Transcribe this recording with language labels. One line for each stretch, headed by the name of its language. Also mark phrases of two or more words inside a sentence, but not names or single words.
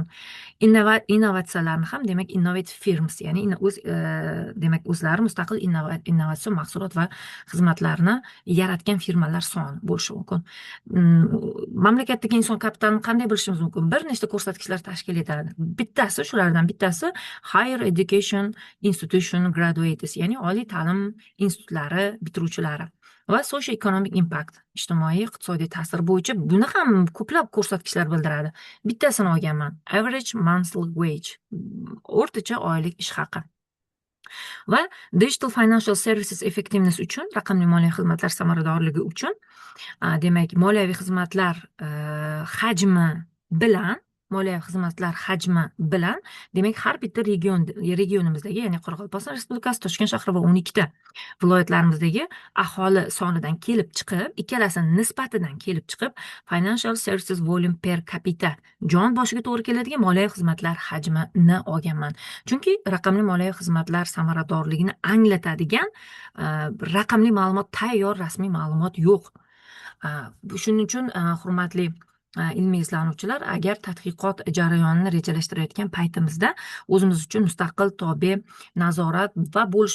Uzbek: Innovatsiyalarni ham, demak,
English: innovative firms,
Uzbek: ya'ni demak, o'zlari mustaqil innovatsion mahsulot va xizmatlarni yaratgan firmalar soni bo'lishi mumkin. Mamlakatdagi inson kapitalini qanday bilishimiz mumkin? Bir nechta ko'rsatkichlar tashkil etadi. Shulardan bittasi
English: higher education institution graduates,
Uzbek: ya'ni oliy ta'lim institutlari bitiruvchilari va
English: socio economic impact,
Uzbek: ijtimoiy iqtisodiy ta'sir bo'yicha buni ham ko'plab ko'rsatkichlar bildiradi. Bittasini olganman.
English: Average monthly wage,
Uzbek: o'rtacha oylik ish haqi. Va
English: digital financial services effectiveness
Uzbek: uchun, raqamli moliya xizmatlar samaradorligi uchun, demak, moliyaviy xizmatlar hajmi bilan demak, har bitta regionimizdagi, ya'ni Qoraqalpog'iston Respublikasi, Toshkent shahri va 12 viloyatlarimizdagi aholi sonidan kelib chiqib, ikkalasini nisbatidan kelib chiqib,
English: financial services volume per capita,
Uzbek: jon boshiga to'g'ri keladigan moliyaviy xizmatlar hajmini olganman. Chunki raqamli moliyaviy xizmatlar samaradorligini anglatadigan raqamli ma'lumot, tayyor rasmiy ma'lumot yo'q. Shuning uchun, hurmatli ilmiy izlanuvchilar, agar tadqiqot jarayonini rejalashtirayotgan paytimizda o'zimiz uchun mustaqil tobe, nazorat va bo'lishi